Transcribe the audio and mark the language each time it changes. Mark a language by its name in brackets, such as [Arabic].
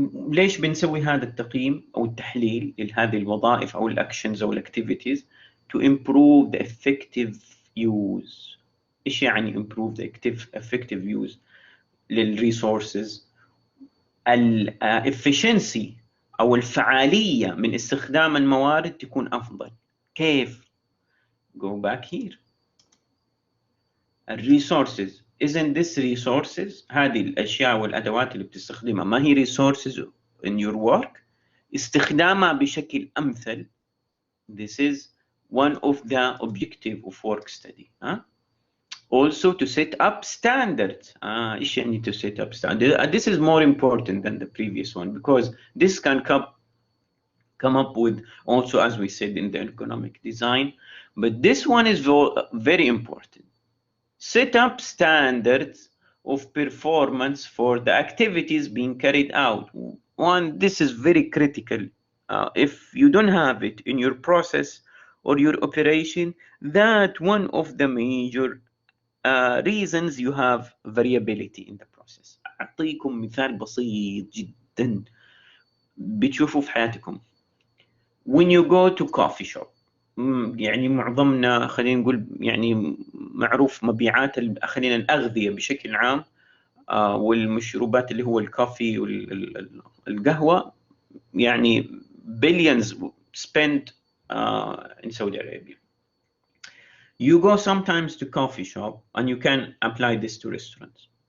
[Arabic] ليش بنسوي هذا التقييم أو التحليل لهذه الوظائف أو الأكشنز أو الأكتيفيتيز [English] to improve the effective use. [Arabic] إيش يعني [English] improve the effective use [Arabic] للريسورسز؟ الافشنسي أو الفعالية من استخدام الموارد تكون أفضل. كيف؟ [English] Go back here. [Arabic] الريسورسز، [English] isn't this resources؟ [Arabic] هذه الأشياء والأدوات اللي بتستخدمها ما هي [English] resources in your work؟ [Arabic] استخدامها بشكل أمثل. [English] This is one of the objective of work study. Also to set up standards. [Arabic] إيش يعني [English] to set up standards? This is more important than the previous one because this can come up with also, as we said, in the ergonomic design, but this one is very important. Set up standards of performance for the activities being carried out. This is very critical. If you don't have it in your process or your operation, that one of the major reasons you have variability in the process. [Arabic] أعطيكم مثال بسيط جدا بتشوفوا في حياتكم. [English] When you go to coffee shop، [Arabic] يعني معظمنا خلينا نقول يعني معروف مبيعات خلينا الأغذية بشكل عام والمشروبات اللي هو الكافي والقهوة يعني [English] billions spent in Saudi Arabia. You go sometimes to coffee shop and you can apply this to restaurants.